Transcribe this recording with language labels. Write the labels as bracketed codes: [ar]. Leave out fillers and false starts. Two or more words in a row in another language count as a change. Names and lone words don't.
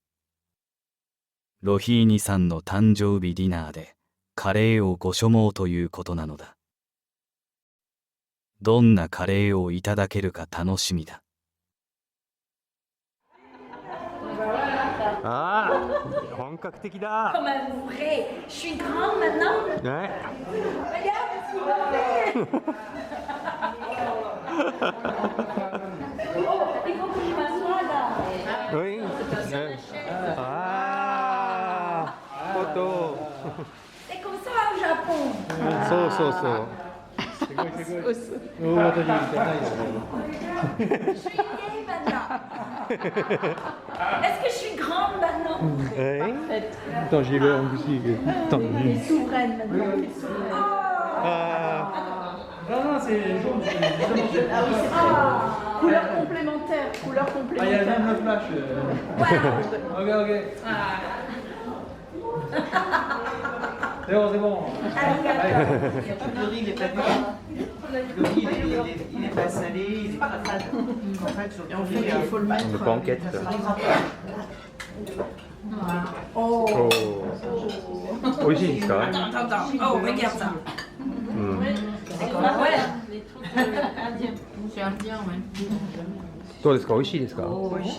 [ja] ロヒーニさんの誕生日ディナーでカレーをご所望ということなのだ。どんなカレーをいただけるか楽しみだ。ああ、本格的だ。 [fr] Comme un vrai. Je suis grande maintenant. [ja] ね。 [fr] Regarde ce qu'il m'a fait. Oh, il faut que je m'assoie là. Oui. Ah, photo. C'est comme ça au Japon. [ja] そうそうそう。すごいすごい。おお、私じゃないよね。 [fr] Je suis vieille maintenant. Est-ce que je suis grande maintenant? Attends, j'y vais en aussi. Attends. Elle est souveraine maintenant. Non, non, c'est jaune. Ah, couleur complémentaire. Couleur Ah, il y a complémentaire. même le flash. Ok, ok. C'est bon, c'est bon. Le riz, il n'est pas dur. Le riz, il est pas salé, il est pas fade. En fait, Et on fait, il faut le mettre. On n'est pas en quête. Oh. [ja] 美味しいですか？ [fr] Attends, attends. Oh, regarde ça. [ja] うん。 [fr] Ah ouais. C'est indien, ouais. [ja] どうですか？美味しいですか？ Oishi,